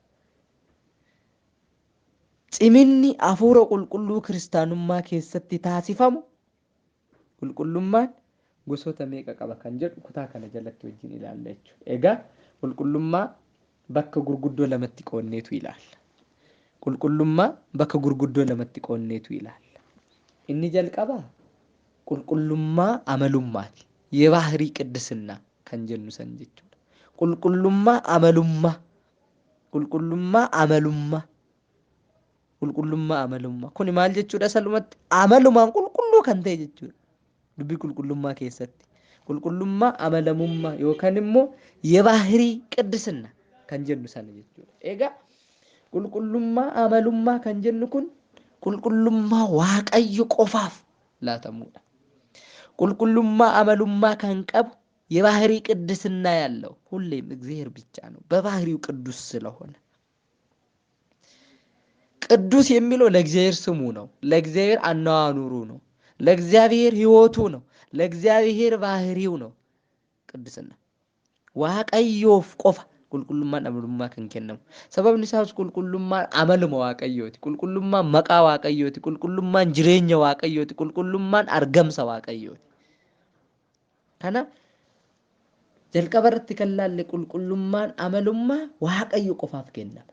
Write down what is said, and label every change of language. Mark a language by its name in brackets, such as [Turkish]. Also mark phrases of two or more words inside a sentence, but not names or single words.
[Oromo] Ciminni hafuura qulqulluu kiristaanummaa keessatti taasifamu qulqullummaan gosoota meeqa qaba kan jedhu kutaa kana jalatti wajjin ilaalla jechuudha. Egaa qulqullummaa bakka gurguddoo lamatti qoonneetu ilaalla. qulqullummaa bakka gurguddoo lamatti qoonneetu ilaalla. Inni jalqabaa qulqullummaa amalummaati. [Amharic] የባህሪ ቅድስና [Oromo] kan jennu san jechuudha. Qulqullummaa amalummaa. Qulqullummaa amalummaa. Qulqullummaa amalummaa. Kuni maal jechuudha salumatti? Amalumaan qulqulluu kan ta'e jechuudha. Dubbii qulqullummaa keessatti. Qulqullummaa amalamummaa yookaan immoo [Amharic] የባህሪ ቅድስና [Oromo] kan jennu sana jechuudha. Egaa qulqullummaa amalummaa kan jennu kun qulqullummaa waaqayyo qofaaf laatamudha. qulqullummaa amalummaa kan qabu [Amharic] የባህሪ ቅድስና ያለው ሁሌም እግዚአብሔር ብቻ ነው በባህሪው ቅዱስ ስለሆነ። ቅዱስ የሚለው ለእግዚአብሔር ስሙ ነው፣ ለእግዚአብሔር አኗኗሩ ነው፣ ለእግዚአብሔር ሕይወቱ ነው፣ ለእግዚአብሔር ባህሪው ነው። ቅድስና [Oromo] waaqayyoof qofa qulqullummaan amalummaa kan kennamu. Sababni isaas qulqullummaan amaluma waaqayyooti, qulqullummaan maqaa waaqayyooti, qulqullummaan jireenya waaqayyooti, qulqullummaan argamsa waaqayyooti. Kana jalqaba irratti kan laalle qulqullummaan amalummaa waaqayyo qofaaf kennama.